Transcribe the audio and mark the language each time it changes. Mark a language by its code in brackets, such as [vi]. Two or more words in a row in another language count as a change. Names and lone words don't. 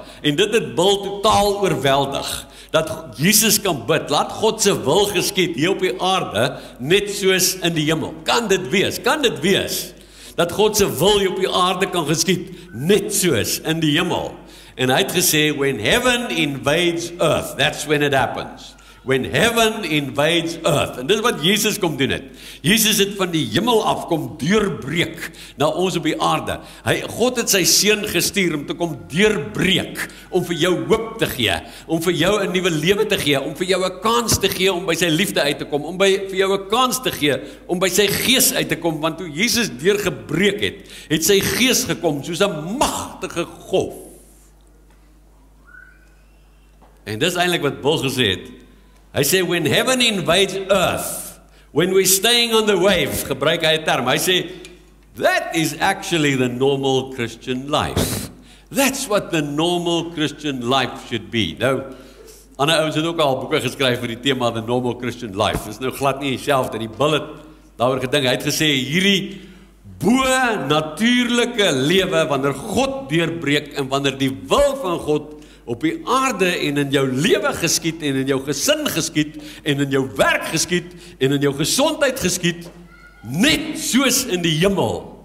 [af] En dit het Bill totaal oorweldig, dat Jesus kan bid, laat God se wil geskied hier op die aarde, net soos in die hemel. Kan dit wees, dat God se wil hier op die aarde kan geskied, net soos in die hemel. En hy het gesê, [en] when heaven invades earth, that's when it happens. When heaven invades earth. [af] En dis wat Jesus kom doen het. Jesus het van die hemel af kom deurbreek na ons op die aarde. God het sy seun gestuur om te kom deurbreek, om vir jou hoop te gee, om vir jou 'n nuwe lewe te gee, om vir jou 'n kans te gee om by sy liefde uit te kom, om vir jou 'n kans te gee om by sy gees uit te kom, want toe Jesus deurgebreek het sy gees gekom soos 'n magtige golf. En dis eintlik wat Bill gesê het. Hy sê, [en] when heaven invades earth, when we're staying on the wave, [af] gebruik hy 'n term, hy sê, [en] that is actually the normal Christian life. That's what the normal Christian life should be. [af] Nou, ander ouens het ook al boeke geskryf vir die tema, [en] the normal Christian life. [af] Dis nou glad nie dieselfde, die Bill het daaroor gedink, hy het gesê, hierdie bo-natuurlike lewe, wanneer God deurbreek, en wanneer die wil van God op die aarde en in jou lewe geskied, en in jou gesin geskied, en in jou werk geskied, en in jou gesondheid geskied, net soos in die hemel.